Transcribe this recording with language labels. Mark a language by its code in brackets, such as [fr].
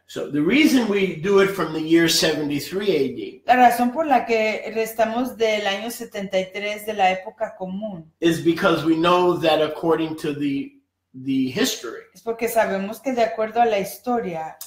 [en] so the reason we do it from the year 73 [es] La razón por la que restamos del año 73 de la época común [en] AD is because we know that according to the history, [es] es porque sabemos que de acuerdo a la historia,